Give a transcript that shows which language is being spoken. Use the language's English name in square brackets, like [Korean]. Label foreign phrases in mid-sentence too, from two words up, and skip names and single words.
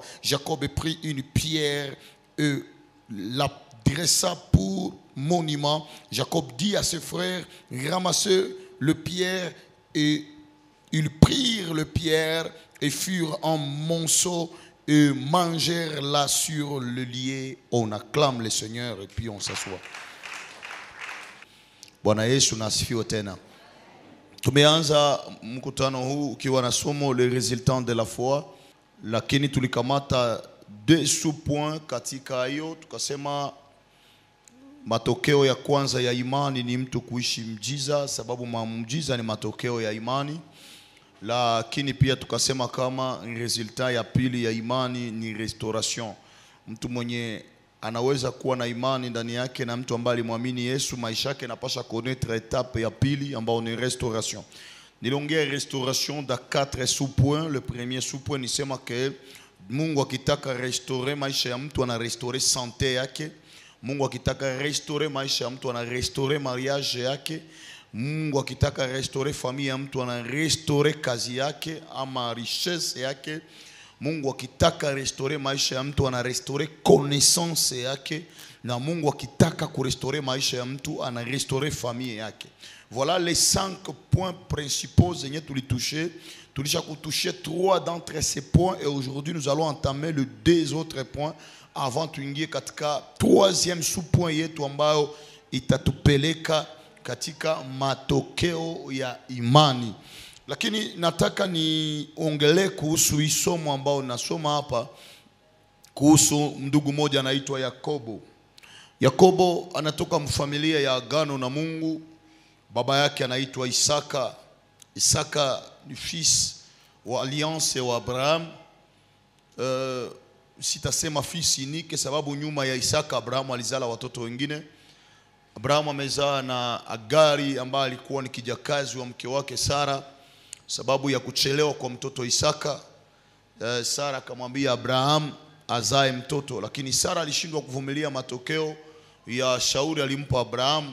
[French] Jacob a pris une pierre et la dressa pour monument. Jacob dit à ses frères, ramassez le pierre, et ils prirent le pierre et furent en monceau et mangèrent là sur le lit. On acclame le Seigneur et puis on s'assoit. [Swahili] Bwana Yesu na asifiwe tena. Tumeanza mkutano huu ukiwa na somo [French] le résultat de la foi, [Swahili] lakini tulikamata 2 sous-points katika hiyo. Tukasema matokeo ya kwanza ya imani ni mtu kuishi mjiza, sababu mjiza ni matokeo ya imani. Lakini pia tukasema kama resulta ya pili ya imani ni restauration. Mtu mwenye anaweza kuwa na imani ndani yake na mtu ambaye alimwamini Yesu, maisha yake yanapaswa [French] connaître etape [Swahili] ya pili ambayo ni restauration. Niliongea restauration da 4 sous-points. [French] Le premier sous-point [Swahili] nisema ke Mungu akitaka restaurer maisha ya mtu ana [French] restaurer santé [Swahili] yake. Mungu akitaka restaurer maisha ya mtu ana [French] restaurer mariage [Swahili] yake. Mungu akitaka restaurer familia ya mtu ana restaurer kazi yake ama richesse yake. Mungu akitaka restaurer maisha ya mtu ana [French] restaurer connaissance [Swahili] yake, na Mungu akitaka kurestaurer maisha ya mtu ana [French] restaurer famille [Swahili] yake. [French] Voilà les 5 points principaux [Swahili] zenye tulitoucher. Tulisha kutoucher [French] 3 d'entre ces points et aujourd'hui nous allons entamer le 2 autres points avant [Swahili] tuingie katika 3e sous-point yetu ambayo itatupeleka katika matokeo ya imani. Lakini nataka niongelee kuhusu isomo ambao nasoma hapa kuhusu ndugu mmoja anaitwa Yakobo. Yakobo anatoka mfamilia ya agano na Mungu. Baba yake anaitwa Isaka. Isaka ni fils wa alliance wa Abraham. Sitasema [French] fils unique [Swahili] sababu nyuma ya Isaka Abraham alizala watoto wengine. Abraham amezaa na Agari ambaye alikuwa ni kijakazi wa mke wake Sara. Sababu ya kuchelewa kwa mtoto Isaka, Sara akamwambia Abraham azae mtoto, lakini Sara alishindwa kuvumilia matokeo ya shauri alimpa Abraham.